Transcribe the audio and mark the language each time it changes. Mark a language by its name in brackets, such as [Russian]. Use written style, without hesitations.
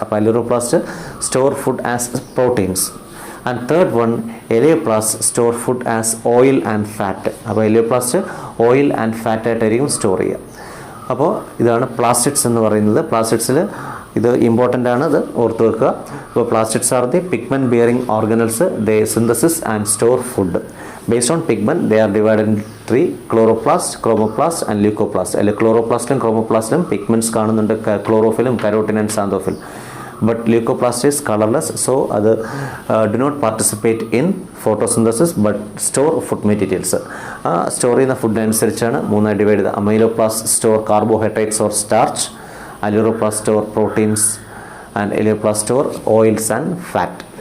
[English] അപ്പോൾ aleuroplast store food as proteins. And third one elaioplast store food as oil and fat. [Malayalam] അപ്പോൾ എലിയോപ്ലാസ്റ്റ് oil and fat ആയിട്ടായിരിക്കും store ചെയ്യുക. അപ്പോൾ ഇതാണ് പ്ലാസ്റ്റിഡ്സ് എന്ന് പറയുന്നത്. പ്ലാസ്റ്റിഡ്സിൽ ഇത് ഇമ്പോർട്ടൻ്റ് ആണ്, ഇത് ഓർത്ത് വെക്കുക. അപ്പോൾ [English] Plastids are the pigment bearing organelles. They synthesis and store food. Based on pigment, they are divided into 3: chloroplast, chromoplast and leucoplast. [Malayalam] അതിൽ ക്ലോറോപ്ലാസ്റ്റും ക്രോമോപ്ലാസ്റ്റിലും പിഗ്മെൻറ്റ്സ് കാണുന്നുണ്ട്, ക്ലോറോഫിലും carotene and xanthophyll. [English] But leucoplast is colorless, so അത് do not participate in photosynthesis but store food materials. [Malayalam] Store ചെയ്യുന്ന food അനുസരിച്ചാണ് 3ആയി divide ചെയ്തത്. [English] Amyloplast store carbohydrates or starch, aleuroplast store proteins and elaioplast store oils and fat.